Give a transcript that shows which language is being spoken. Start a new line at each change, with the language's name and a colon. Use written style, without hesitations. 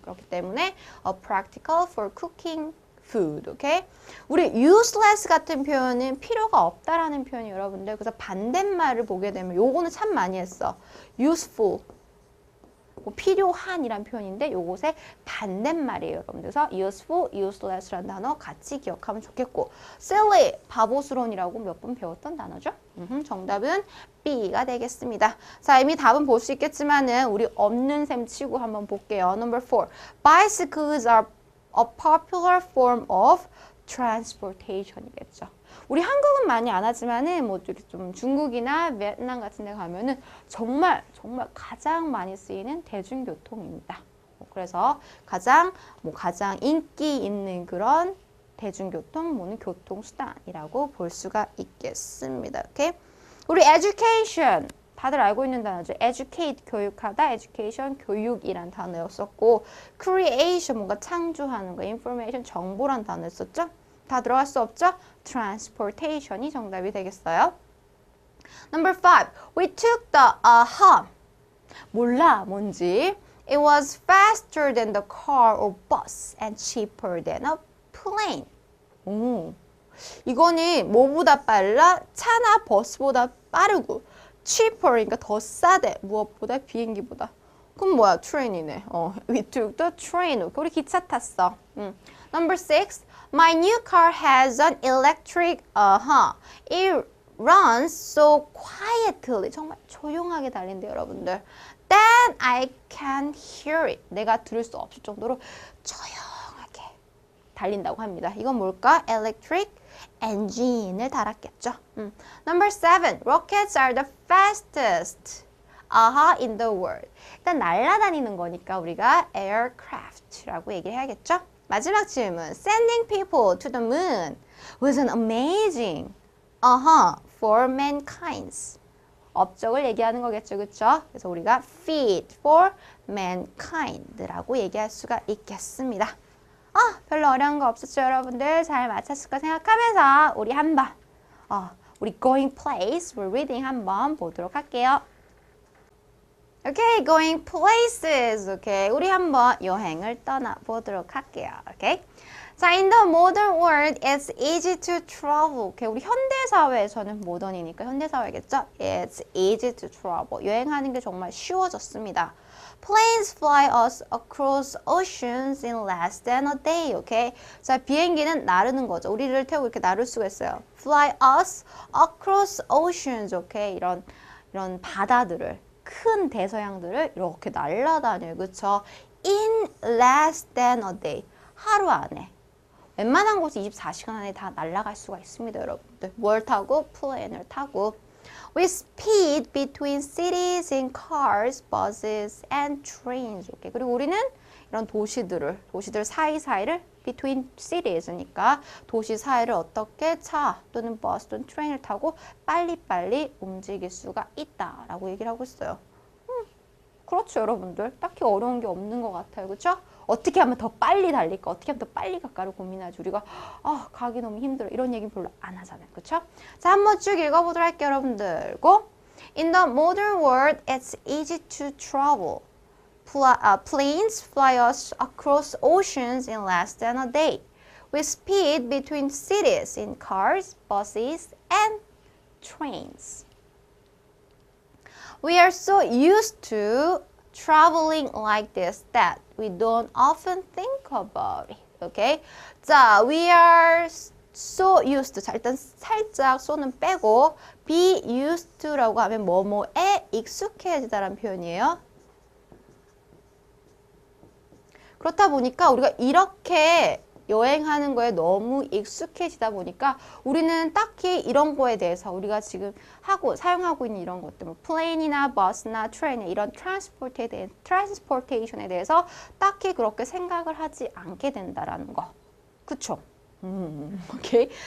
Korean: 그렇기 때문에
English: a practical for cooking food, okay?
Korean: 우리 useless 같은 표현은 필요가 없다라는 표현이 여러분들. 그래서 반대말을 보게 되면 요거는 참 많이 했어.
English: useful.
Korean: 뭐 필요한이란 표현인데 요것의 반대말이에요, 여러분들. 그래서 useful, useless라는 단어 같이 기억하면 좋겠고 silly, 바보스러운이라고 몇 번 배웠던 단어죠. 정답은 B가 되겠습니다. 자, 이미 답은 볼 수 있겠지만은 우리 없는 셈 치고 한번 볼게요.
English: Number 4, bicycles are a popular form of transportation이겠죠.
Korean: 우리 한국은 많이 안 하지만은 뭐 좀 중국이나 베트남 같은 데 가면은 정말 가장 많이 쓰이는 대중교통입니다. 그래서 가장 인기 있는 그런 대중교통, 교통수단이라고 볼 수가 있겠습니다. 오케이? 우리 education 다들 알고 있는 단어죠. educate 교육하다, education 교육이란 단어였었고 creation 뭔가 창조하는 거, information 정보란 단어였었죠. 다 들어갈 수 없죠? transportation이 정답이 되겠어요.
English: Number 5. We took the
Korean: 몰라 뭔지.
English: It was faster than the car or bus and cheaper than a plane.
Korean: 오. 이거는 뭐보다 빨라? 차나 버스보다 빠르고 cheaper 그러니까 더 싸대. 무엇보다? 비행기보다. 그럼 뭐야? 트레인이네.
English: We took the train.
Korean: 우리 기차 탔어. Number 6.
English: My new car has an electric, it runs so quietly.
Korean: 정말 조용하게 달린대요, 여러분들.
English: That I can hear it.
Korean: 내가 들을 수 없을 정도로 조용하게 달린다고 합니다. 이건 뭘까? Electric engine을 달았겠죠.
English: Number 7. Rockets are the fastest in the world.
Korean: 일단 날아다니는 거니까 우리가 aircraft라고 얘기를 해야겠죠. 마지막 질문.
English: Sending people to the moon was an amazing for mankind.
Korean: 업적을 얘기하는 거겠죠. 그쵸? 그래서 우리가
English: fit for mankind
Korean: 라고 얘기할 수가 있겠습니다. 별로 어려운 거 없었죠, 여러분들? 잘 맞췄을 거 생각하면서 우리 한번 우리
English: going place, we're reading
Korean: 한번 보도록 할게요.
English: Okay, going places.
Korean: Okay, 우리 한번 여행을 떠나보도록 할게요.
English: Okay. 자, in the modern world, it's easy to travel.
Korean: Okay, 우리 현대 사회에서는 모던이니까 현대 사회겠죠?
English: It's easy to travel.
Korean: 여행하는 게 정말 쉬워졌습니다.
English: Planes fly us across oceans in less than a day. Okay.
Korean: 자, 비행기는 나르는 거죠. 우리를 태우고 이렇게 나를 수가 있어요.
English: Fly us across oceans.
Korean: Okay, 이런 바다들을. 큰 대서양들을 이렇게 날아다녀요. 그쵸?
English: In less than a day.
Korean: 하루 안에. 웬만한 곳이 24시간 안에 다 날아갈 수가 있습니다, 여러분들. 뭘 타고? 플레인을 타고.
English: We speed between cities in cars, buses, and trains. Okay.
Korean: 그리고 우리는 이런 도시들 사이사이를 between cities니까 도시 사이를 어떻게 차 또는 버스 또는 트레인을 타고 빨리빨리 움직일 수가 있다라고 얘기를 하고 있어요. 그렇죠, 여러분들. 딱히 어려운 게 없는 것 같아요. 그렇죠? 어떻게 하면 더 빨리 달릴까? 어떻게 하면 더 빨리 갈까를 고민하지. 우리가 가기 너무 힘들어. 이런 얘기는 별로 안 하잖아요. 그렇죠? 자, 한번 쭉 읽어보도록 할게요, 여러분들. 고!
English: In the modern world, it's easy to travel. Planes fly us across oceans in less than a day. We speed between cities in cars, buses, and trains. We are so used to traveling like this that we don't often think about it. Okay?
Korean: 자,
English: we are so used to.
Korean: 자, 일단 살짝 so는 빼고 be used to라고 하면 뭐뭐에 익숙해지다라는 표현이에요. 그렇다 보니까 우리가 이렇게 여행하는 거에 너무 익숙해지다 보니까 우리는 딱히 이런 거에 대해서 우리가 지금 사용하고 있는 이런 것들, 뭐 플레인이나 버스나 트레인 이런 트랜스포테이션에 대해서 딱히 그렇게 생각을 하지 않게 된다라는 거. 그쵸? 오케이.